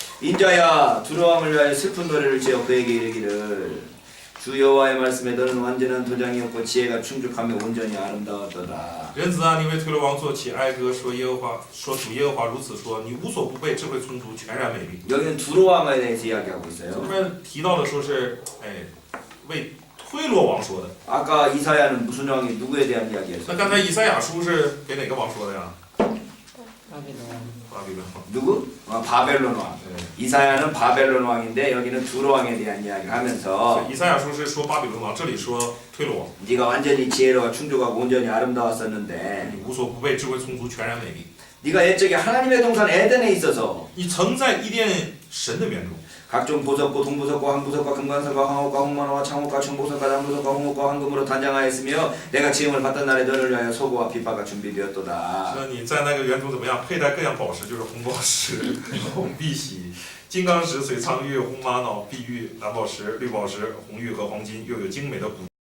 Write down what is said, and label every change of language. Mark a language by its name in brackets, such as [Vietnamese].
[Korean] 인자야 두려움을 위하여 슬픈 노래를 지어 그에게 이르기를 주 여호와의 말씀에 너는 완전한 도장이었고 지혜가 충족하며 온전히 아름다웠더라. [Chinese] 人子啊，你为推罗王做起哀歌，说耶和华，说主耶和华如此说，你无所不备，智慧充足，全然美丽。 [Korean] 여기는 두로왕에 대해서 이야기하고 [Chinese] 这 [Korean] 있어요. [Chinese] 边提到的说是，哎，为推罗王说的。 [Korean] 아까 이사야는 무슨 왕이 누구에 대한 이야기였어요? [Chinese] 那刚才以赛亚书是给哪个王说的呀？巴比伦。巴比伦王。 [Korean] 누구? 바벨론 왕. [Chinese] 对。 [Korean] 이사야는 바벨론 왕인데 여기는 두로 왕에 대한 이야기를 하면서 [Chinese] 以赛亚书是说巴比伦王，这里说推罗王。 [Korean] 네가 완전히 지혜로워 충족하고 온전히 아름다웠었는데 [Chinese] 你无所不备，智慧充足，全然美丽。 [Korean] 네가 옛적에 하나님의 동산 에덴에 있어서 [Chinese] 你曾在伊甸神的园中， [Korean] 각종 보석과 동보석과 황보석과 금관석과 황옥과 홍만호와 창옥과 청보석과 단보석과 홍옥과 황금으로 단장하였으며 내가 지음을 받던 날에 너를 위하여 소고와 빗바가 준비되었도다. [Chinese] 那你在那个园中怎么样？佩戴各样宝石，就是红宝石、红碧玺、金刚石、水苍玉、红玛瑙、碧玉、蓝宝石、绿宝石、红玉和黄金，又有精美的骨。